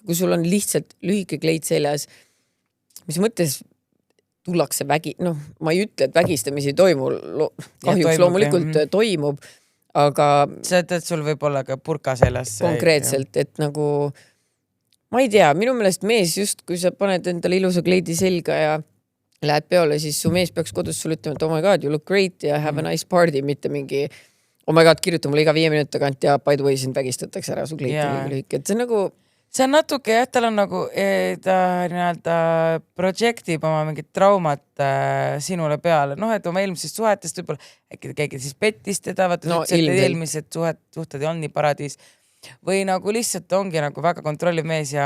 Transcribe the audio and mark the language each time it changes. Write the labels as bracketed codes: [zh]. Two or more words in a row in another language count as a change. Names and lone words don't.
[et] Kui sul on lihtsalt lühike kleit seljas, mis mõttes tullakse ma ei ütle, et vägistamisi ei toimu, kahjuks loomulikult toimub, aga see, et sul võib olla ka purka seljas. Konkreetselt, et nagu ma ei tea, minu meelest mees just, kui sa paned endale ilusa kleidi selga ja lähed peole, siis su mees peaks kodus sulle ütlema, et [en] oh my god, you look great [et] ja [en] have a nice party, [et] mitte mingi [en] oh my god, [et] kirjuta mulle iga 5 minuti tagant ja [en] by the way [et] sind vägistatakse ära su kleiti lühike. Et see on nagu see on natuke, tal on nagu ta nii-öelda projektib oma mingit traumat sinule peale. Et oma eelmisest suhetest võib-olla äkki keegi siis pettis teda, eelmised suhted ei olnud nii paradiis või nagu lihtsalt ongi nagu väga kontrolliv mees ja